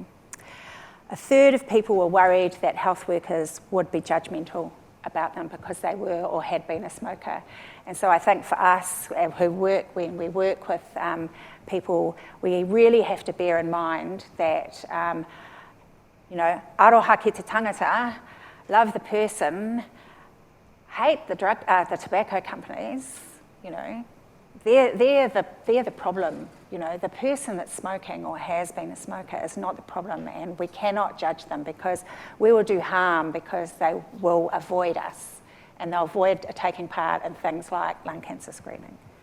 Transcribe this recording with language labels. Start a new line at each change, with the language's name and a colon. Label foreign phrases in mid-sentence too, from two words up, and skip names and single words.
English: A third of people were worried that health workers would be judgmental about them because they were or had been a smoker. And so I think for us when we work with people, we really have to bear in mind that,
Māori: aroha ki te tangata,
English: love the person, hate the tobacco companies, they're the problem. The person that's smoking or has been a smoker is not the problem, and we cannot judge them because we will do harm because they will avoid us, and they'll avoid taking part in things like lung cancer screening.